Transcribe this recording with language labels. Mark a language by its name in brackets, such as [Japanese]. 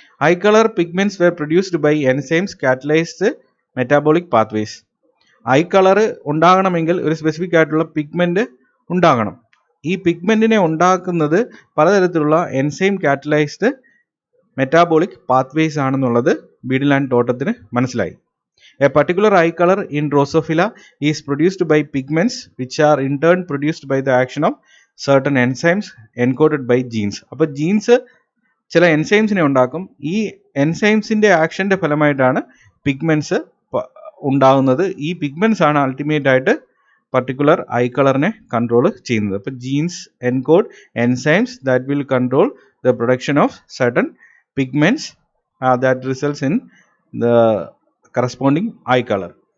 [English] Eye colour pigments were produced by enzymes catalysed metabolic pathways. [Malayalam] I colour ഉണ്ടാകണമെങ്കിൽ ഒരു specific ആയിട്ടുള്ള pigment ഉണ്ടാകണം. ഈ പിഗ്മെന്റിനെ ഉണ്ടാക്കുന്നത് പലതരത്തിലുള്ള എൻസൈം കാറ്റലൈസ്ഡ് മെറ്റാബോളിക് പാത്വേസ് ആണെന്നുള്ളത് ബീഡിൽ ആൻഡ് ടോട്ടത്തിന് മനസ്സിലായി. [English] A particular eye color in Drosophila is produced by pigments which are in turn produced by the action of certain enzymes encoded by genes. [Malayalam] അപ്പോൾ jeans ചില എൻസൈംസിനെ ഉണ്ടാക്കും. ഈ എൻസൈംസിന്റെ ആക്ഷന്റെ ഫലമായിട്ടാണ് പിഗ്മെന്റ്സ് ഉണ്ടാകുന്നത്. ഈ pigments ആണ് അൾട്ടിമേറ്റ് ആയിട്ട് പർട്ടിക്കുലർ ഐ കളറിനെ കൺട്രോൾ ചെയ്യുന്നത്. [English] അപ്പോൾ genes encode enzymes that will control the production of certain pigments that results in the corresponding eye color.